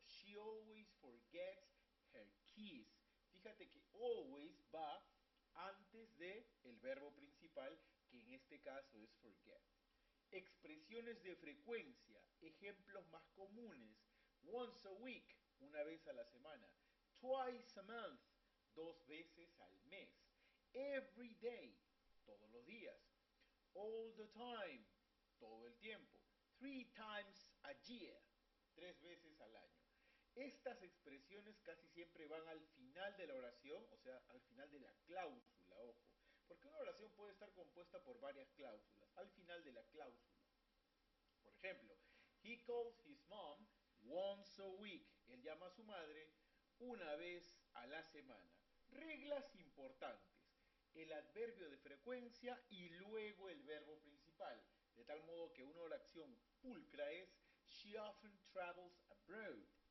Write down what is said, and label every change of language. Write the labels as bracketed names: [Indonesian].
[English] She always forgets her keys. [Spanish] Fíjate que always va antes de el verbo principal, que en este caso es forget. Expresiones de frecuencia. Ejemplos más comunes. [English] Once a week, [Spanish] una vez a la semana. [English] Twice a month, [Spanish] 2 veces al mes. [English] Every day, [Spanish] todos los días. [English] All the time, [Spanish] todo el tiempo. [English] 3 times a year, [Spanish] 3 veces al año. Estas expresiones casi siempre van al final de la oración, o sea, al final de la cláusula, ojo. Porque una oración puede estar compuesta por varias cláusulas, al final de la cláusula. Por ejemplo, [English] he calls his mom once a week. [Spanish] Él llama a su madre una vez a la semana. Reglas importantes. El adverbio de frecuencia y luego el verbo principal. De tal modo que una oración pulcra es [English] she often travels abroad.